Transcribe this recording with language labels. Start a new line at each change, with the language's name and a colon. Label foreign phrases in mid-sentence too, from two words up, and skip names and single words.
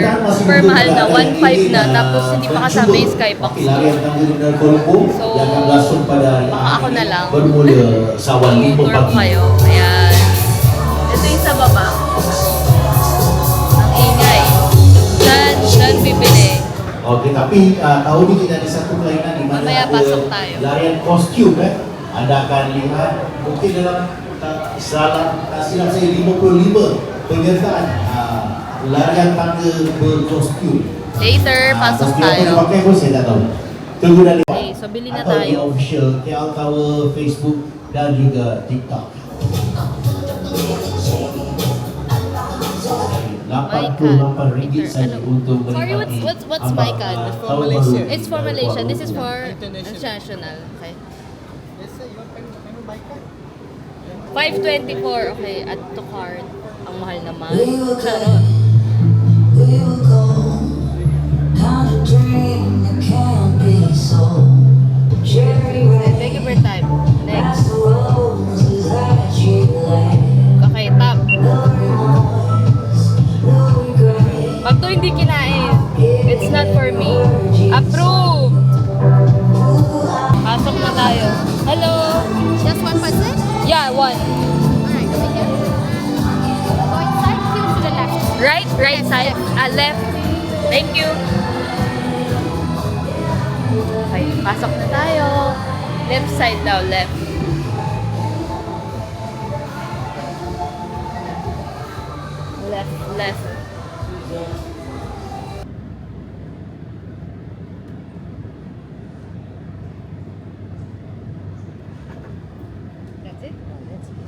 Filipino: Super mahal na, 1.5 na. Tapos hindi pa kasama yung Skybox. So, baka ako na lang. Tour ko kayo. Ayan. Ito yung sa baba. Ang ingay. Diyan bibili.
Malay: Okay, tapi tahun ini kita ada satu kelainan di mana
Filipino: Mamaya pasok tayo.
Malay: larian kostum Anda akan lihat mungkin dalam salah silap saya 55 penyertaan larian tangga berkostum.
Filipino: Later, pasok
Malay: Tapi
Filipino: tayo.
Malay: apa yang pakai pun saya tak tahu. Tunggu dari
Filipino: Okay, so bili na
Malay: atau di
Filipino: tayo.
Malay: official KL Tower, Facebook dan juga TikTok. RM88 saja untuk
English: Sorry,
Malay: menikmati
English: what's my card? For Malaysia. It's for Malaysia. This is for international. Okay. Yes sir, you want buy card? 524. Okay, add to card.
Filipino: Ang mahal naman. Charot.
English: Thank you for your time. Next. Okay, tap.
Filipino: Pag to hindi kinain,
English: it's not for me. Approved!
Filipino: Pasok na tayo.
English: Hello? Just one person? Yeah, one. Alright, over here. Go inside, to the left. Right side. Left. Thank you.
Filipino: Okay, pasok na tayo.
English: Left side
Filipino: daw,
English: left. Left. That's it? That's it.